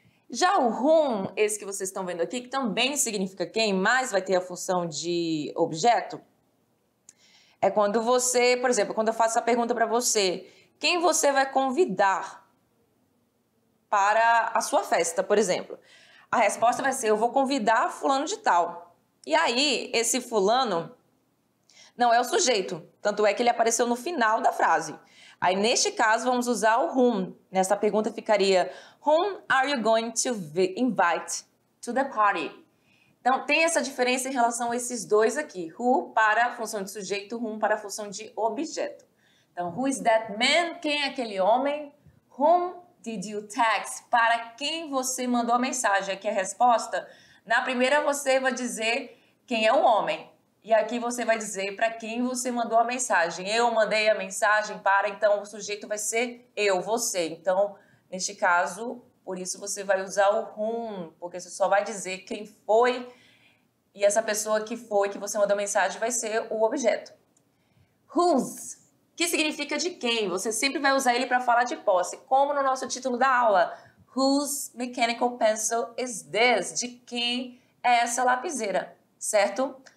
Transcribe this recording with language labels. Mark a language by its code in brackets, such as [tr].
[pt] Já o whom, esse que vocês estão vendo aqui, que também significa quem, mas vai ter a função de objeto, é quando você, por exemplo, quando eu faço essa pergunta para você, quem você vai convidar para a sua festa, por exemplo? A resposta vai ser, eu vou convidar fulano de tal. E aí, esse fulano não é o sujeito, tanto é que ele apareceu no final da frase. Aí, neste caso, vamos usar o whom. Nessa pergunta ficaria, [en] whom are you going to invite to the party? [pt] Então, tem essa diferença em relação a esses dois aqui. Who para a função de sujeito, whom para a função de objeto. [en] Então, who is that man? [pt] Quem é aquele homem? [en] Whom did you text? [pt] Para quem você mandou a mensagem? Aqui é a resposta. Na primeira você vai dizer quem é o homem. E aqui você vai dizer para quem você mandou a mensagem. Eu mandei a mensagem para, então o sujeito vai ser eu, você. Então, neste caso, por isso você vai usar o whom, porque você só vai dizer quem foi e essa pessoa que foi, que você mandou a mensagem, vai ser o objeto. Whose, que significa de quem? Você sempre vai usar ele para falar de posse, como no nosso título da aula. [en] Whose mechanical pencil is this? [pt] De quem é essa lapiseira, certo?